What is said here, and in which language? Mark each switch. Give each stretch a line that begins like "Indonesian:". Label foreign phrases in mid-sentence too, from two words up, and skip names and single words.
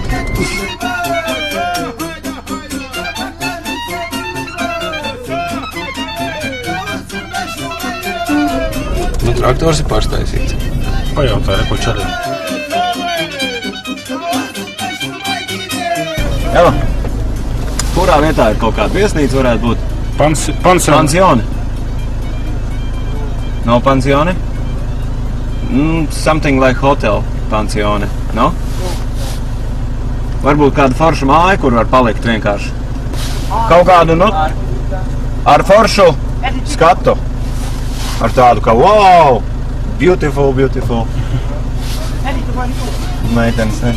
Latvian: Nu, traktors ir pārstaisīts. Pajautā, ko čariem. Jā. Kurā vietā ir kaut kāda viesnīca varētu būt? Pansioni. No pansioni?
English: Something like hotel pansioni, no?
Latvian: Varbūt kāda forša māja, kur var palikt vienkārši. Kaut kādu, nu, ar foršu skatu. Ar tādu, ka
English: wow, beautiful.
Latvian: Meitenes,